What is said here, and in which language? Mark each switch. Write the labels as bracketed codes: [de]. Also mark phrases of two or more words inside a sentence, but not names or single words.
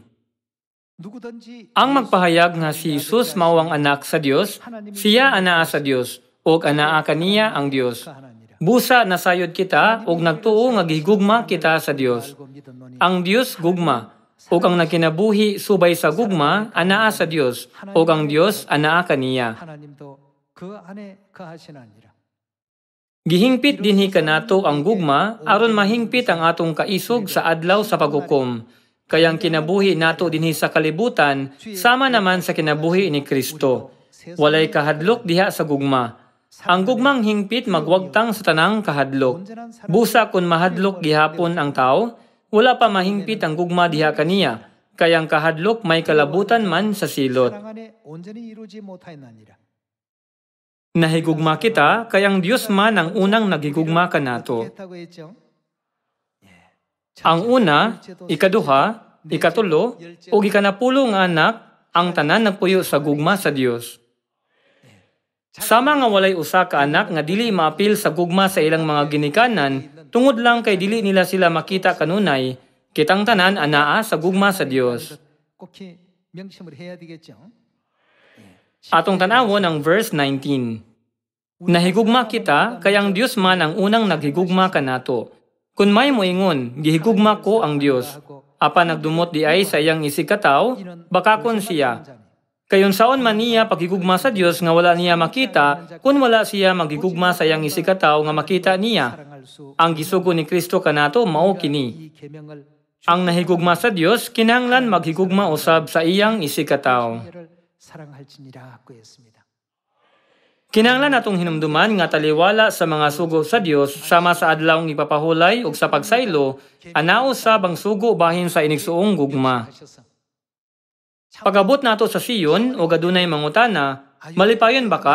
[ceb] Ang magpahayag nga si Jesus mao ang anak sa Dios, siya anaa sa Dios, ug anaa kaniya ang Dios. Busa nasayod kita ug nagtuo nga gihigugma kita sa Dios. Ang Dios gugma. ug ang nagkinabuhi subay sa gugma anaa sa Dios, ug ang Dios anaa kaniya. [ko] 하나님도 그 안에 거하시나니라. [ceb] Gihingpit dinhi kanato ang gugma aron mahingpit ang atong kaisog sa adlaw sa paghukom. Kaya ang kinabuhi nato dinhi sa kalibutan sama naman sa kinabuhi ni Kristo. Walay kahadlok diha sa gugma. Ang gugmang hingpit magwagtang sa tanang kahadlok. Busa kun mahadlok gihapon ang tao, wala pa mahingpit ang gugma diha kaniya. Kaya ang kahadlok may kalabutan man sa silot. [ko] 사랑 안에 온전히 이루지 못하였나니라. [ceb] Nahigugma kita, kaya ang Diyos man ang unang nagigugma kanato. [ko] 했다고 했죠? [ceb] Ang una, ikaduha, ikatulo, ug ikanapulo nga anak, ang tanan nagpuyo sa gugma sa Dios. Sama nga walay usa ka anak nga dili maapil sa gugma sa ilang mga ginikanan, tungod lang kay dili nila sila makita kanunay, kitang tanan anaa sa gugma sa Dios. [ko] 꼭히 명심을 해야 되겠죠. [ceb] Atong tanawon ang verse 19. Nahigugma kita, kaya ang Dios man ang unang naghigugma kanato. Kung may moingon, gihigugma ko ang Dios. Apan nagdumot di ay sa iyang isikataw, baka kon siya. Kayon saon man niya paghigugma sa Dios nga wala niya makita, kung wala siya maghigugma sa iyang isikataw nga makita niya. Ang gisugo ni Kristo kanato mao kini. Ang nahigugma sa Dios kinahanglan maghigugma usab sa iyang isikataw. [ko] 사랑할지니라 고 했습니다. [ceb] Kinahanglan natong hinumduman nga taliwala sa mga sugo sa Dios sama sa adlawng ipapahulay ug sa pagsaylo, anao usab ang sugo bahin sa inigsuong gugma. Pagabot nato sa Sion o adunay mangutana, malipayon ba ka?